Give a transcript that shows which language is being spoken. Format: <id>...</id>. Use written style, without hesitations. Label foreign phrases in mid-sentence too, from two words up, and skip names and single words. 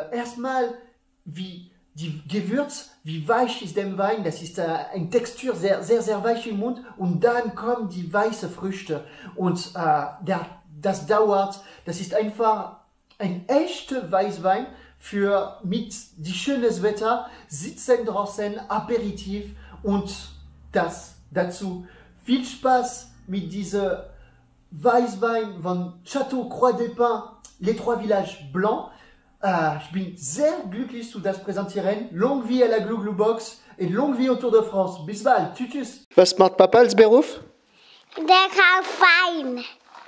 <de>Erstmal, wie die Gewürz, wie weich ist der Wein, das ist eine Textur sehr weich im Mund und dann kommen die weißen Früchte und das dauert, das ist einfach ein echter Weißwein für mit die schönes Wetter, sitzen draußen, Aperitif und das dazu. Viel Spaß mit diesem Weißwein von Château Croix des Pins, les trois villages blancs. Ich bin sehr glücklich zu das präsentieren.</de> <fr>Longue vie à la Glu-Glu-Box et longue vie au Tour de France.</fr> <de>Bis bald. Tschüss. Was macht Papa als Beruf? Der kauft Wein.</de>